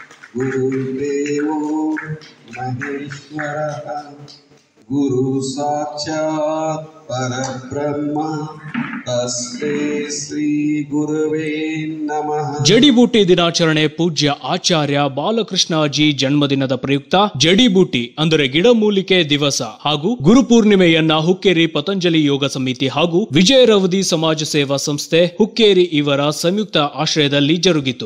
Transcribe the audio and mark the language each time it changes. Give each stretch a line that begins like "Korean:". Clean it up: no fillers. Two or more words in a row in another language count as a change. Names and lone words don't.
Sanskrit: गुरुदेवो महेश्वरः गुरु साक्षात् परब्रह्म तस्मै ಶ್ರೀ ಗುರುವೇ ನಮಃ.
Kannada: ಜಡಿಬೂಟಿ ದಿನಾಚರಣೆ ಪೂಜ್ಯ ಆಚಾರ್ಯ ಬಾಲಕೃಷ್ಣಾಜಿ ಜನ್ಮದಿನದ ಪ್ರಯುಕ್ತ ಜಡಿಬೂಟಿ ಅಂದರೆ ಗಿಡಮೂಲಿಕೆ ದಿವಸ ಹಾಗೂ ಗುರುಪೂರ್ಣಿಮೆಯನ್ನ ಹುಕ್ಕೇರಿ ಪತಂಜಲಿ ಯೋಗ ಸಮಿತಿ ಹಾಗೂ ವಿಜಯ ರವದಿ ಸಮಾಜ ಸೇವಾ ಸಂಸ್ಥೆ ಹುಕ್ಕೇರಿ ಇವರ ಸಂಯುಕ್ತ ಆಶ್ರಯದಲ್ಲಿ ಜರುಗಿತು.